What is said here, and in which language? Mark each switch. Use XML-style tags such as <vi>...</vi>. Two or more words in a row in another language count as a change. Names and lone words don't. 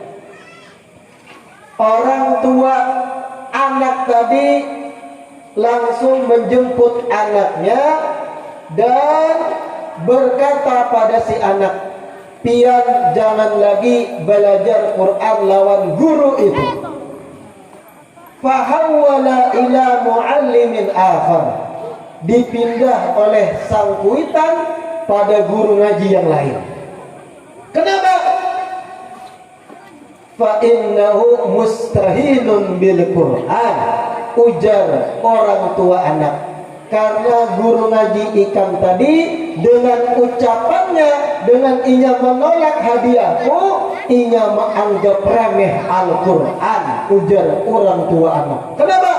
<id>Orang tua anak tadi langsung menjemput anaknya dan berkata pada si anak,</id> <bjn>pian jangan lagi belajar Quran lawan guru itu.</bjn> <ar>فحول إلى معلم آخر.</ar> <id>Dipindah oleh sang kuitan pada guru ngaji yang lain. Kenapa?</id> <ar>فإنه مستهزئ بالقرآن.</ar> <id>Ujar orang tua anak. Karena guru ngaji ikan tadi dengan ucapannya, dengan inya menolak hadiahku, inya menganggap remeh Al-Quran. Ujar orang tua anak. Kenapa?</id>